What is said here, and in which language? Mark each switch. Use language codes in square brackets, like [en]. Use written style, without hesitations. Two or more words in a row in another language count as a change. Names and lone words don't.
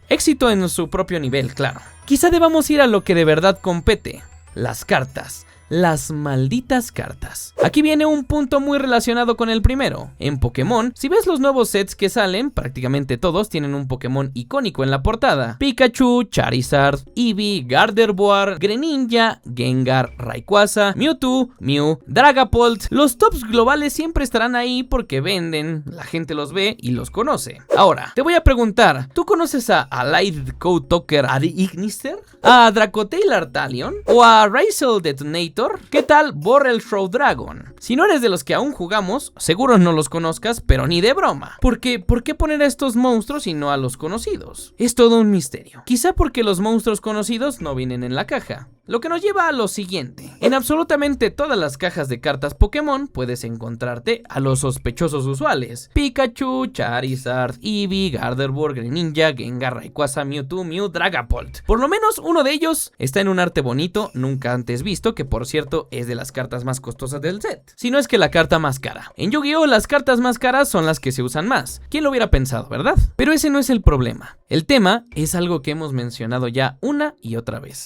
[es] Éxito en su propio nivel, claro. Quizá debamos ir a lo que de verdad compete: las cartas. Las malditas cartas. Aquí viene un punto muy relacionado con el primero. En Pokémon, si ves los nuevos sets que salen, prácticamente todos tienen un Pokémon icónico en la portada. Pikachu, Charizard, Eevee, Gardevoir, Greninja, Gengar, Rayquaza, Mewtwo, Mew, Dragapult. Los tops globales siempre estarán ahí porque venden, la gente los ve y los conoce. Ahora, te voy a preguntar, ¿tú conoces a Allied Code Talker Adi Ignister? ¿A Dracotail Artalion? ¿O a Razel Detonator? ¿Qué tal Borrel Shroud Dragon? Si no eres de los que aún jugamos, seguro no los conozcas, pero ni de broma. Porque, ¿por qué poner a estos monstruos y no a los conocidos? Es todo un misterio. Quizá porque los monstruos conocidos no vienen en la caja. Lo que nos lleva a lo siguiente. En absolutamente todas las cajas de cartas Pokémon puedes encontrarte a los sospechosos usuales: Pikachu, Charizard, Eevee, Gardevoir, Greninja, Gengar, Rayquaza, Mewtwo, Mew, Dragapult. Por lo menos uno de ellos está en un arte bonito, nunca antes visto, que por cierto es de las cartas más costosas del set. Si no es que la carta más cara. En Yu-Gi-Oh! Las cartas más caras son las que se usan más. ¿Quién lo hubiera pensado, verdad? Pero ese no es el problema. El tema es algo que hemos mencionado ya una y otra vez.